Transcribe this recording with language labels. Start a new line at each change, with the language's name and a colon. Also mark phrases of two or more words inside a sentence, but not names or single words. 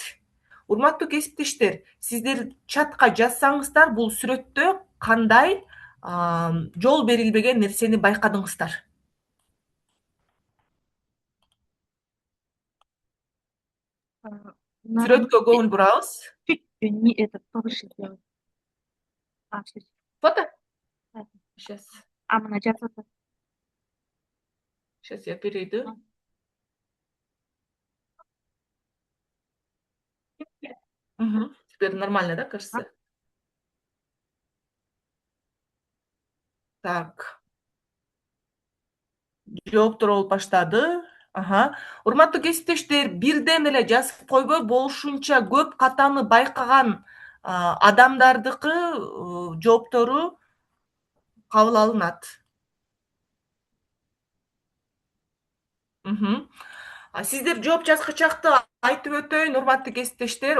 Kyrgyz: Урматтуу кесиптештер, сиздер чатка жазсаңыздар, бул сүрөттө кандай жол берилбеген нерсени байкадыңыздар? Сүрөткө көңүл бурабыз.
Russian: Чуть не этот повыше сделать. Всё. Фото? Да. Сейчас.
Kyrgyz: Мына жазып атат.
Russian: Сейчас я перейду. Теперь нормально, да, кажется? Так.
Kyrgyz: Жооптор болуп баштады. Урматтуу кесиптештер, бирден эле жазып койбой, болушунча көп катаны байкаган адамдардыкы жооптору кабыл алынат. Сиздер жооп жазгычакты айтып өтөйүн, урматтуу кесиптештер.